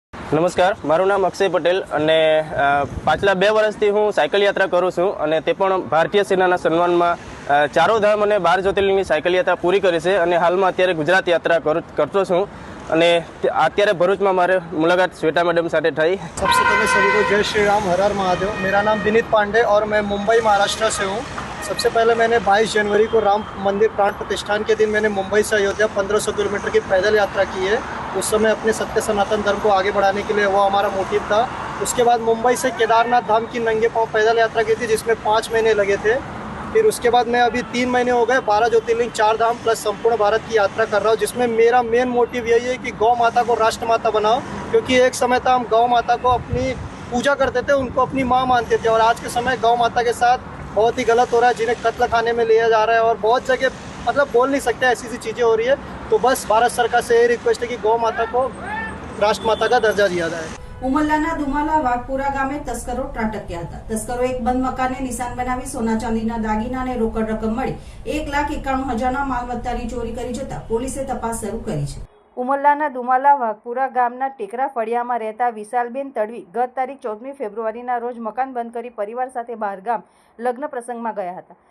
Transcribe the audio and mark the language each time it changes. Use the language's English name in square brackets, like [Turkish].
[Gujarati] નમસ્કાર, મારું નામ અક્ષય પટેલ અને પાછલા 2 વર્ષથી હું સાયકલ યાત્રા કરું છું અને તે પણ ભારતીય સેનાના સન્માનમાં 4 ધામ અને 12 જ્યોતિર્લિંગની સાયકલ યાત્રા પૂરી કરી છે અને હાલમાં અત્યારે ગુજરાત યાત્રા કરતો છું અને અત્યારે ભરૂચમાં મારે मुलाकात श्वेता मैडम साथ થઈ. [Hindi] सबसे पहले सभी को जय श्री राम, हर हर महादेव. मेरा नाम विनीत पांडे और मैं मुंबई महाराष्ट्र से हूँ. सबसे पहले मैंने 22 जनवरी को राम मंदिर प्राण प्रतिष्ठान के दिन मैंने मुंबई से अयोध्या 1500 किलोमीटर की पैदल यात्रा की है. उस समय अपने सत्य सनातन धर्म को आगे बढ़ाने के लिए वो हमारा मोटिव था. उसके बाद मुंबई से केदारनाथ धाम की नंगे पाँव पैदल यात्रा की थी जिसमें 5 महीने लगे थे. फिर उसके बाद मैं अभी 3 महीने हो गए 12 ज्योतिर्लिंग 4 धाम प्लस संपूर्ण भारत की यात्रा कर रहा हूँ, जिसमें मेरा मेन मोटिव यही है कि गौ माता को राष्ट्र माता बनाओ. क्योंकि एक समय था हम गौ माता को अपनी पूजा करते थे, उनको अपनी माँ मानते थे और आज के समय गौ माता के साथ बहुत ही गलत हो रहा है, जिन्हें कत्ल खाने में लिया जा रहा है और बहुत जगह मतलब बोल नहीं सकते, ऐसी सी चीज़ें हो रही है. तो बस भारत सरकार से ये रिक्वेस्ट है कि गौ माता को राष्ट्र माता का दर्जा दिया जाए. [Gujarati] ઉમરલાના દુમાલા વાઘપુરા ગામે તસ્કરો ત્રાટક્યા હતા. તસ્કરો એક બંધ મકાનને નિશાન બનાવી સોના ચાંદીના દાગીના અને રોકડ રકમ મળી 1,91,000ના માલમત્તાની ચોરી કરી જતા પોલીસે તપાસ શરૂ કરી છે. ઉમરલાના દુમાલા વાઘપુરા ગામના ટેકરા ફળિયામાં રહેતા વિશાલબેન તડવી ગત તારીખ 14મી ફેબ્રુઆરીના રોજ મકાન બંધ કરી પરિવાર સાથે બહારગામ લગ્ન પ્રસંગમાં ગયા હતા.